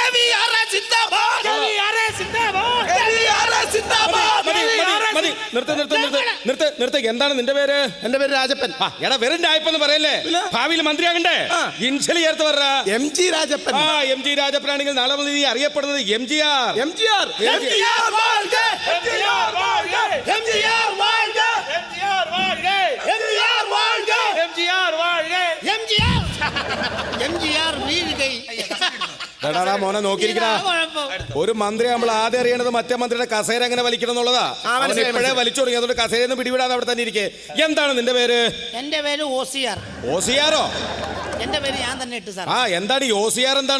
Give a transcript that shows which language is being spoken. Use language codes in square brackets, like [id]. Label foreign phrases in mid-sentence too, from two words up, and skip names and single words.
[ml] നിർത്ത്. എന്താണ് നിന്റെ പേര്? എന്റെ പേര് രാജപ്പൻ. എടാ വെറും രാജപ്പൻ എന്ന് പറയല്ലേ, ഭാവിയിൽ മന്ത്രിയാകണ്ടേ? ഇൻഷ്യലി ചേർത്ത് പറ. MG രാജപ്പൻ. MG രാജപ്പൻ ആണെങ്കിൽ നാളെ മുതൽ നീ അറിയപ്പെടുന്നത് MGR. MGR. [ta] MGR வாழ்க. MGR வாழ்க. MGR வாழ்க. MGR வாழ்க. MGR வாழ்க. MGR வாழ்க. [ml] MGR വീഴുകൈ. എടാ മോനെ നോക്കിയിരിക്കണ, ഒരു മന്ത്രി നമ്മൾ ആദ്യം അറിയണത് മറ്റേ മന്ത്രിയുടെ കസേര എങ്ങനെ വലിക്കണം എന്നുള്ളതാ. ഇപ്പോഴേ വലിച്ചു തുടങ്ങി, അതുകൊണ്ട് കസേരയൊന്നും പിടിവിടാതെ അവിടെ തന്നെ ഇരിക്കേ. എന്താണ് നിന്റെ പേര്? എന്റെ പേര് OCR. OCRോ? എന്റെ പേര് ഞാൻ തന്നെ ഇട്ടു സാർ. എന്താണ് ഈ OCR? എന്താണ്?